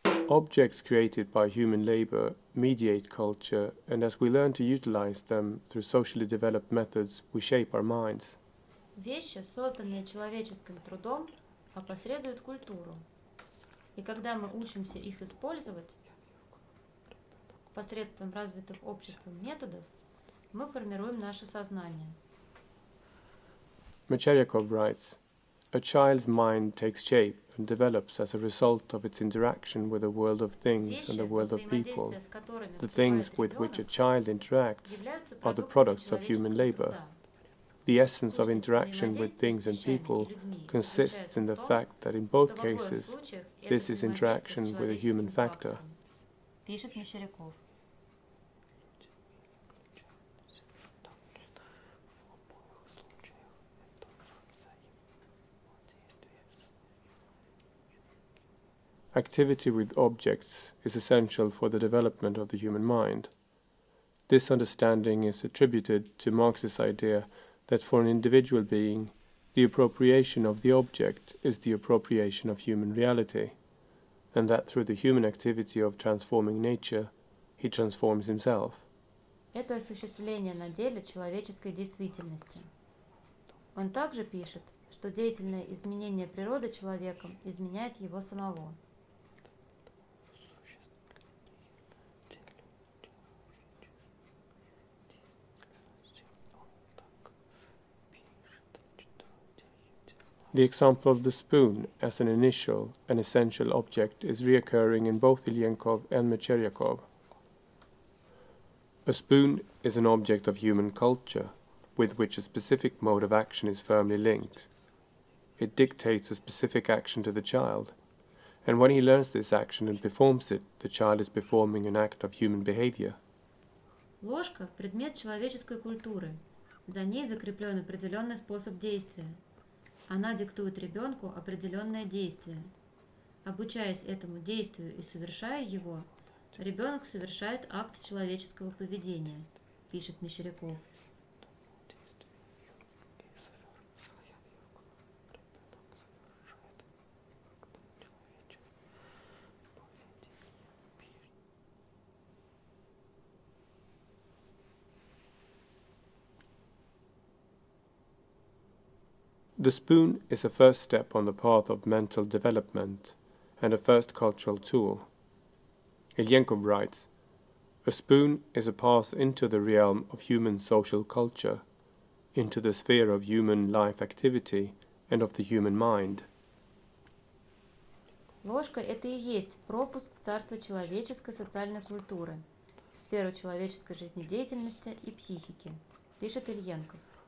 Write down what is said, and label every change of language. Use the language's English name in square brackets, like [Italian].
[English] Objects created by human labor mediate culture, and as we learn to utilize them through socially developed methods, we shape our minds. [Russian] Вещи, созданные человеческим трудом, опосредуют культуру. И когда мы учимся их использовать посредством развитых обществом методов, мы формируем наше сознание. [English] Mescheryakov writes, "A child's mind takes shape and develops as a result of its interaction with the world of things and the world of people. The things with which a child interacts are the products of human labor. The essence of interaction with things and people consists in the fact that in both cases, this is interaction with a human factor." [Russian] Пишет Мещеряков. [English] Activity with objects is essential for the development of the human mind. This understanding is attributed to Marx's idea that for an individual being, the appropriation of the object is the appropriation of human reality, and that through the human activity of transforming nature, he transforms himself. [Russian] Это осуществление на деле человеческой действительности. Он также пишет, что деятельное изменение природы человеком изменяет его самого. [English] The example of the spoon as an initial and essential object is reoccurring in both Ilyenkov and Mescheryakov. A spoon is an object of human culture, with which a specific mode of action is firmly linked. It dictates a specific action to the child, and when he learns this action and performs it, the child is performing an act of human behavior. [Russian] Ложка – предмет человеческой культуры. За ней закреплен определенный способ действия. Она диктует ребенку определенное действие. Обучаясь этому действию и совершая его, ребенок совершает акт человеческого поведения, пишет Мещеряков. [English] The spoon is a first step on the path of mental development and a first cultural tool. Ilyenkov writes, "A spoon is a path into the realm of human social culture, into the sphere of human life activity and of the human mind." [Russian] Ложка – это и есть пропуск в царство человеческой социальной культуры, в сферу человеческой жизнедеятельности и психики, пишет Ильенков.